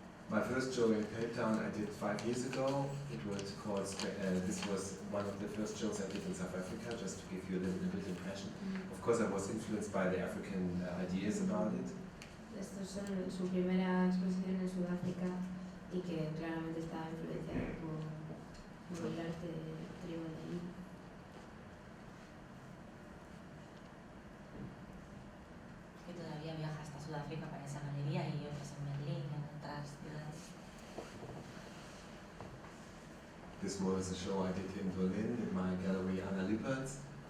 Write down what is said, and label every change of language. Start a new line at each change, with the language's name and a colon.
English: My first show in Cape Town I did 5 years ago. It was called, this was one of the first shows I did in South Africa, just to give you a little bit impression. Of course I was influenced by the African ideas about it.
Spanish: Esta es su primera exposición en Sudáfrica y que claramente está influenciada por el arte tribal de allí. Que todavía viaja hasta Sudáfrica para esa galería y otras en Berlín, en otras ciudades.
English: This was a show I did in Berlin in my gallery Anna Lippertz.